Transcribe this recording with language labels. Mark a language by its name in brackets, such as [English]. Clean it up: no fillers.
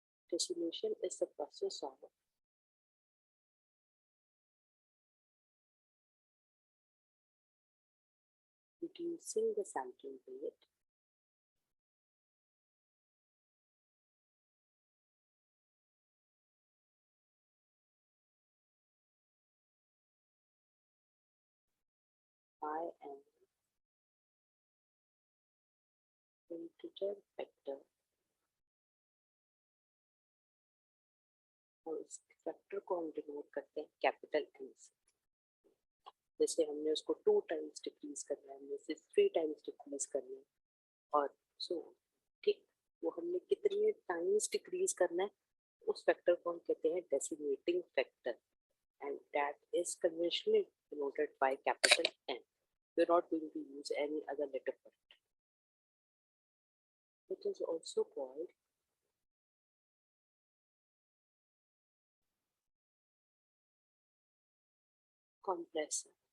[English] Decimation is the process of reducing the sampling rate by an [Hindi] integer factor और इस factor को हम denote करते हैं कैपिटल एन से। जैसे हमने उसको 2 टाइम्स डिक्रीज करना है, हमने इसे 3 टाइम्स डिक्रीज करना है और सो ठीक, वो हमने कितने टाइम्स डिक्रीज करना है उस फैक्टर को हम कहते हैं डेसिमेटिंग factor, [English] and that is conventionally denoted by capital N. We're not going to use any other letter for it. It is also called compressor.